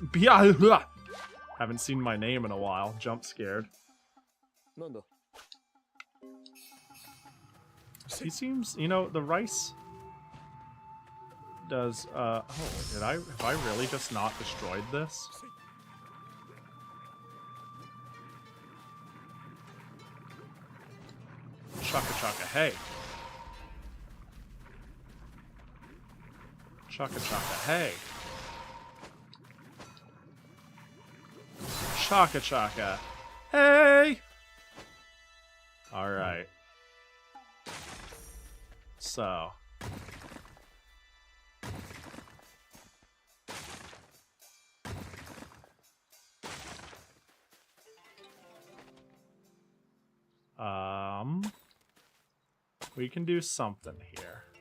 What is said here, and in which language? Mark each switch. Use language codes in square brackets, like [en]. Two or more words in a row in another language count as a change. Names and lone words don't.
[en] Haven't seen my name in a while. Jump scared. He seems, you know, the rice does, oh, have I really just not destroyed this? Chaka chaka, hey. Chaka chaka, hey. Chaka chaka, hey! Alright. So. We can do something here.